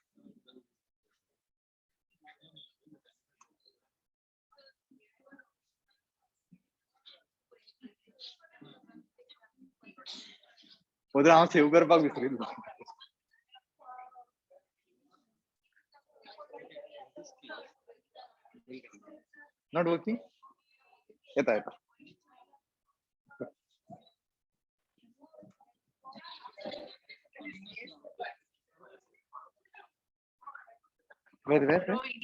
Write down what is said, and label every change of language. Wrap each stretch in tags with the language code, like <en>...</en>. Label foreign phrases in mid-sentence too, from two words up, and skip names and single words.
<kok>उधर हांव सेव करपाक विसरिल्लो.</kok> <en>Not working?</en> <kok>येता येता.</kok> <en>Where?</en>